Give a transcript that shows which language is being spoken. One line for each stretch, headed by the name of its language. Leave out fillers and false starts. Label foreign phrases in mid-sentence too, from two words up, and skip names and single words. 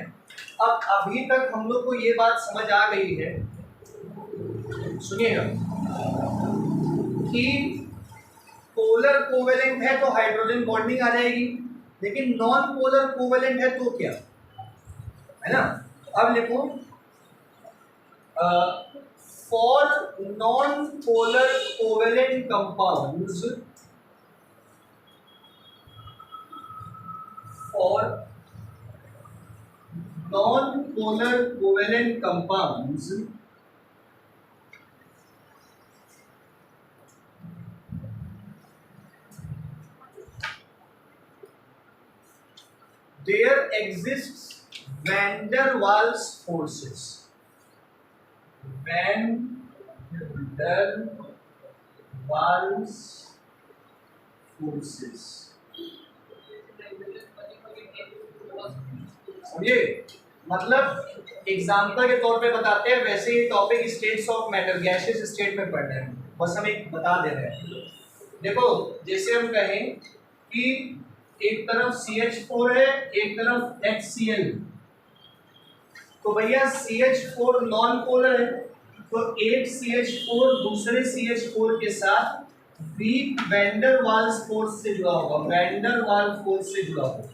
Hindi: अब अभी तक हम लोग को ये बात समझ आ गई है, सुनिएगा, कि
English: polar covalent
Hindi: है तो
English: hydrogen bonding
Hindi: आ जाएगी, लेकिन
English: non polar covalent
Hindi: है तो क्या है ना। अब लिखो
English: for non-polar covalent compounds, for non-polar covalent compounds, there exists van der Waals forces. Van der Waals forces,
Hindi: समझिए? मतलब एग्जाम्पल के तौर पे बताते हैं, वैसे ही
English: topic states of matter, gaseous state
Hindi: में पढ़ रहे हैं, बस हम एक बता दे रहे हैं। देखो जैसे हम कहें कि एक तरफ CH4 है, एक तरफ HCl, तो भैया CH4
English: non polar
Hindi: है, तो एक CH4 दूसरे CH4 के साथ
English: weak van der Waals force
Hindi: से जुड़ा होगा,
English: van der Waals force
Hindi: से जुड़ा होगा।